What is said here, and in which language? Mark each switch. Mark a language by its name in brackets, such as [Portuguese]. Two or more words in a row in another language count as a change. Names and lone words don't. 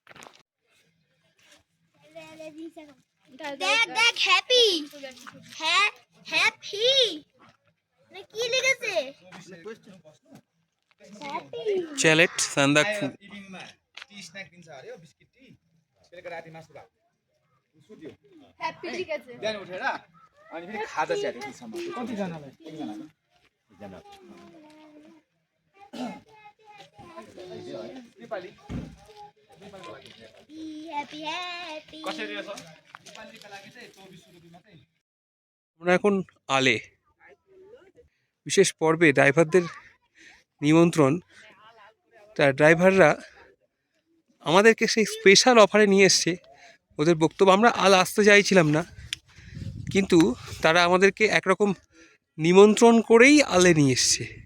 [Bangla] দেখ দেখ হ্যাপি, হ্যাঁ হ্যাপি না কি লিখেছে হ্যাপি চ্যালেট সান্দাকফু। হ্যাপি ঠিক আছে [Nepali] बिहान उठेर अनि फेरि खाजा चाहिँ हाल्यो त्यसमा कतिजनालाई एकजनालाई नेपाली [Bangla] হ্যাপি হ্যাপি [Nepali] कसरी रहेछ नेपालीका लागि चाहिँ 24 रुपियाँ मात्रै [Bangla] আমরা এখন আলে বিশেষ পর্বে ড্রাইভারদের নিমন্ত্রণ। তা ড্রাইভাররা আমাদেরকে সেই স্পেশাল অফারে নিয়ে এসছে। ওদের বক্তব্য, আমরা আল আসতে চাইছিলাম না, কিন্তু তারা আমাদেরকে একরকম নিমন্ত্রণ করেই আলে নিয়ে এসছে।